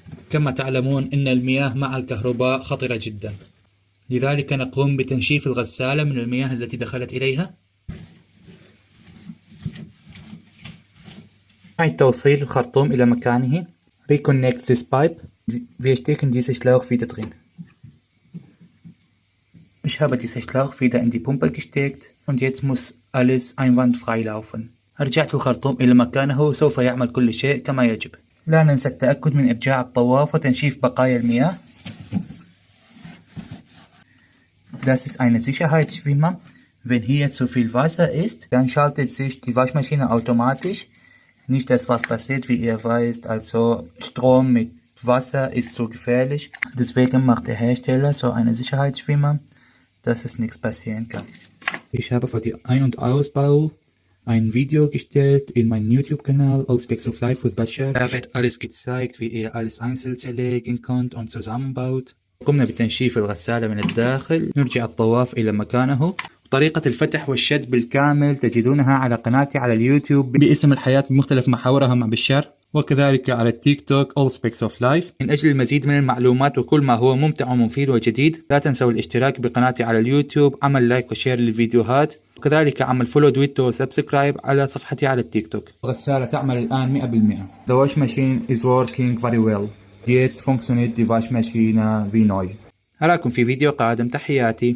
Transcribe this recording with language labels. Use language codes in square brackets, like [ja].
[ar] كما تعلمون أن المياه مع الكهرباء خطرة جدا، لذلك نقوم بتنشيف الغسالة من المياه التي دخلت إليها. أعد توصيل الخرطوم إلى مكانه. [en] Reconnect this pipe. [de] Wir stecken diese Schlauch wieder drin. Ich habe diesen Schlauch wieder in die Pumpe gesteckt und jetzt muss alles einwandfrei laufen. [ar] رجعت الخرطوم إلى مكانه وسوف يعمل كل شيء كما يجب. لا ننسى التأكد من إرجاع الطواف وتنشيف بقايا المياه. [de] Das ist eine Sicherheitsschwimmer. Wenn hier zu viel Wasser ist, dann schaltet sich die Waschmaschine automatisch. Nicht das, was passiert, wie ihr weißt, also Strom mit Wasser ist so gefährlich. Deswegen macht der Hersteller so eine Sicherheitsschwimmer, dass es nichts passieren kann. Ich habe für die Ein- und Ausbau ein Video gestellt in meinem YouTube-Kanal All Specs of Life with Bashar. Da wird alles gezeigt, wie ihr alles einzeln zerlegen könnt und zusammenbaut. [ar] قمنا بتنشيف الغسالة من الداخل. نرجع الطواف إلى مكانه. طريقة الفتح والشد بالكامل تجدونها على قناتي على اليوتيوب باسم الحياة بمختلف محاورها مع بشار، وكذلك على التيك توك All Specs of Life. من أجل المزيد من المعلومات وكل ما هو ممتع ومفيد وجديد لا تنسوا الاشتراك بقناتي على اليوتيوب، عمل لايك وشير للفيديوهات، وكذلك عمل فولو دويتو وسبسكرايب على صفحتي على التيك توك. الغسالة تعمل الآن 100%. [en] The wash machine is working very well. [de] Jetzt funktioniert die Waschmaschine wie neu. [ar] أراكم في فيديو قادم. تحياتي.